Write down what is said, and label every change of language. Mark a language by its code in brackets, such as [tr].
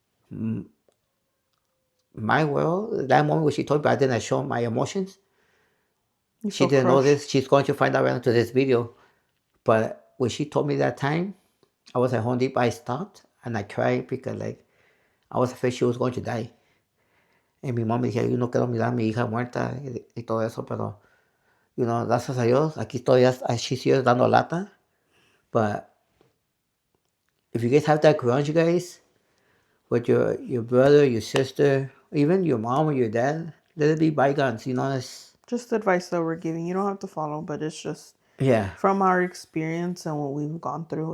[en] My world, that moment when she told me, I didn't show my emotions. You She feel didn't know crushed. this. She's going to find out right into this video. But when she told me that time, I was at Home Depot. I stopped and I cried because, like, I was afraid she was going to die. [es] And mi mamá dije, yo no quiero mirar a mi hija muerta y todo eso, pero, gracias a Dios, aquí estoy, she sigue dando lata. [en] But if you guys have that grudge, you guys, with your brother, your sister, even your mom or your dad, let it be bygones, it's, Just advice that we're giving. You don't have to follow, but it's just yeah, from our experience and what we've gone through.